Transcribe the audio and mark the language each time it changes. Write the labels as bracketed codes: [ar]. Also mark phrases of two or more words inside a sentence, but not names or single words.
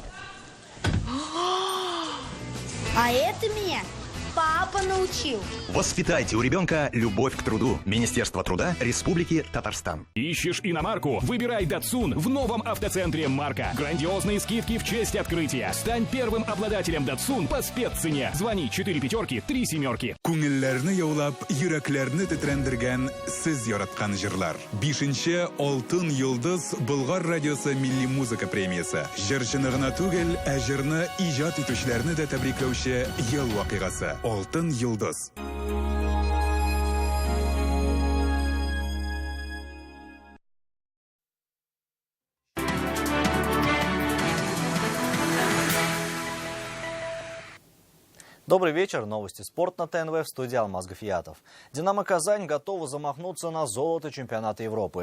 [ru] А это меня папа научил. Воспитайте у ребенка любовь к труду. Министерство труда Республики Татарстан. Ищешь иномарку? Выбирай Datsun в новом автоцентре «Марка». Грандиозные скидки в честь открытия. Стань первым обладателем Datsun по спеццене. Звони 4 пятерки 3 семерки. [tt] Күңелләрне яулап, йөрәкләрне тетрәндергән сез яраткан җырлар. 5-нче Алтын йолдыз Болгар радиосы милли музыка премиясе. Җырчыны гына түгел, ә җырны иҗат итүчеләрне дә тәбрикләүче ел вакыйгасы. Алтын йолдыз. [ru] Добрый вечер. Новости спорт на ТНВ, в студии Алмаз Гафиятов. «Динамо Казань» готова замахнуться на золото чемпионата Европы.